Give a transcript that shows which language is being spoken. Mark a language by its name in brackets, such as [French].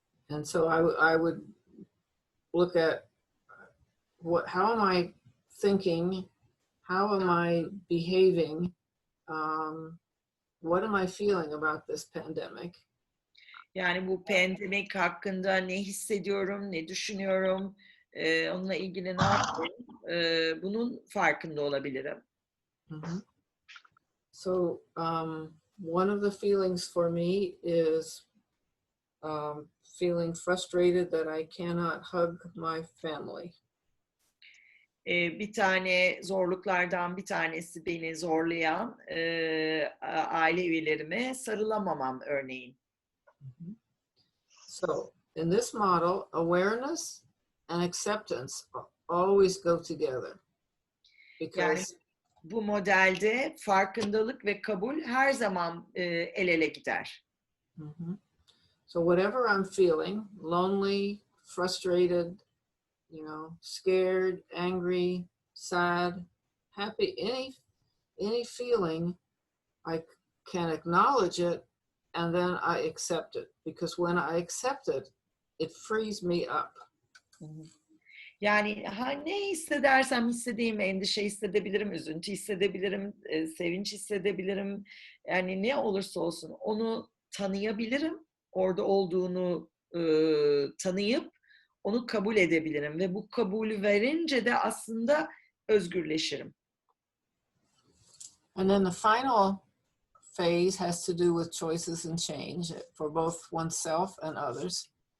[English] And so I would look at how am I thinking? How am I behaving? What am I feeling about this pandemic? [Turkish] Yani bu pandemik hakkında ne hissediyorum, ne düşünüyorum, onunla ilgili ne yapıyorum, bunun farkında olabilirim. Mm-hmm. [English] So one of the feelings for me is feeling frustrated that I cannot hug my family. [Turkish] Bir tane zorluklardan bir tanesi beni zorlayan aile üyelerime sarılamamam örneğin. [English] So in this model, awareness and acceptance always go together. Because [Turkish] Yani bu modelde farkındalık ve kabul her zaman el ele gider. mm-hmm. [English] So whatever I'm feeling, lonely, frustrated, scared, angry, sad, happy, any feeling, I can acknowledge it and then I accept it. Because when I accept it, it frees me up. [Turkish] Yani ne hissedersem hissedeyim, endişe hissedebilirim, üzüntü hissedebilirim, sevinç hissedebilirim. Yani ne olursa olsun onu tanıyabilirim, orada olduğunu tanıyıp onu kabul edebilirim ve bu kabulü verince de aslında özgürleşirim. [English] And then the final phase has to do with choices and change for both oneself and others.